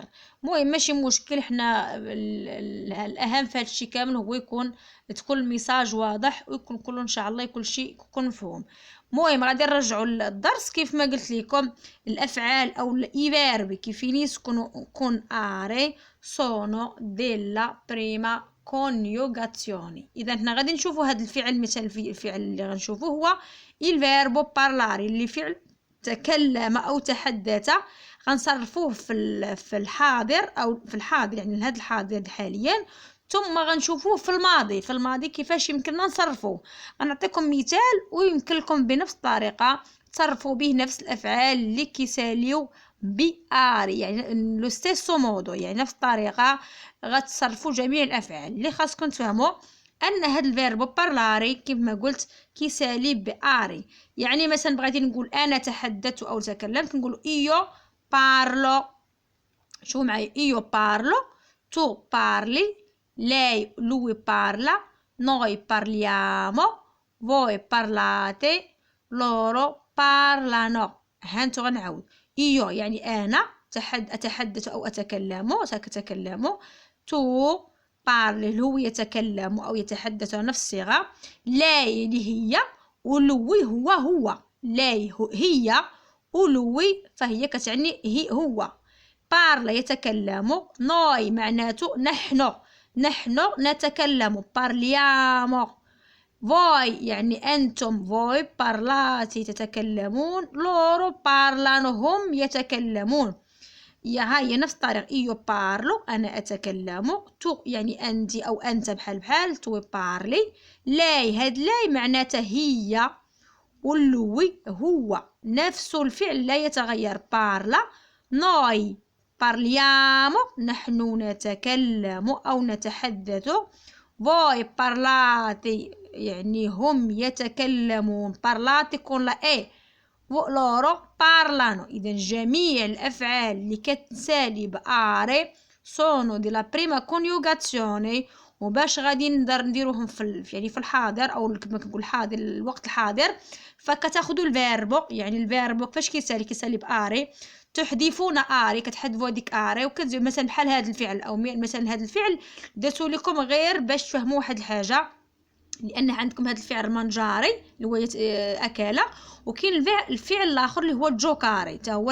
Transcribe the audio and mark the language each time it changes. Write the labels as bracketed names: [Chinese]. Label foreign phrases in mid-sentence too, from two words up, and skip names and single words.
[Arabic] المهم ماشي مشكل، حنا الاهم في هادشي كامل هو تكون الميساج واضح ويكون كله ان شاء الله كل شيء يكون مفهوم. المهم غادي نرجعوا للدرس كيف ما قلت لكم. الافعال او [Italian] i verbi che finiscono con are sono della prima coniugazione. [Arabic] اذا حنا غادي نشوفوا هذا الفعل. مثال الفعل اللي غنشوفوه هو [Italian] il verbo parlare [Arabic] اللي فعل تكلم او تحدث. غنصرفوه في الحاضر او في الحاضر يعني هذا الحاضر حاليا، ثم غنشوفوه في الماضي كيفاش يمكننا نصرفوه. غنعطيكم مثال ويمكن لكم بنفس الطريقه تصرفوا به نفس الافعال اللي كيساليو باري يعني [Italian] lo stesso modo, [Arabic] يعني نفس الطريقه غتصرفوا جميع الافعال. اللي خاصكم تفهموا ان هاد [Italian] il verbo parlare [Arabic] كما قلت كيسالي باري. يعني مثلا بغيتي نقول انا تحدثت او تكلمت نقول [Italian] io parlo. [Arabic] شوفوا معايا [Italian] io parlo, tu parli, lui parla, noi parliamo, voi parlate, loro parlano. [Arabic] هانتو غنعاود ايو يعني انا اتحدث او اتكلم، [Italian] tu parli [Arabic] هو يتكلم او يتحدث نفس الصيغه، لاي اللي هي، ولوي هو لاي هي، ولوي فهي كتعني هو. بارلا يتكلم، نوي معناته نحن نتكلم parliamo. voi يعني أنتم [Italian] voi parlate [Arabic] تتكلمون، [Italian] loro parlano [Arabic] هم يتكلمون. هي نفس الطريقة [Italian] io parlo [Arabic] أنا أتكلم، tu يعني أنت أو أنت بحال [Italian] tu parli، [Arabic] لاي هاد لاي معناتها هي، واللوي هو. نفس الفعل لا يتغير parla. [Italian] noi parliamo [Arabic] نحن نتكلم أو نتحدث. [Italian] voi parlate [Arabic] يعني هم يتكلمون [Italian] parlate con la e. loro parlano. [Arabic] إذا جميع الأفعال اللي كتسالي بآري [Italian] sono della prima coniugazione. [Arabic] وباش غادي نديروهم يعني في الحاضر او كما كنقول حاضر الوقت الحاضر، فكتاخذوا الفيربو يعني الفيربو كيفاش كيسالي بآري، تحذفون آري كتحذفوا هذيك آري وكتزيدوا مثلا بحال هذا الفعل او مثلا هذا الفعل درتو لكم غير باش تفهموا واحد الحاجه، لان عندكم هذا الفعل مانجاري اللي هو اكل، وكاين الفعل الاخر اللي هو جوكاري تا هو.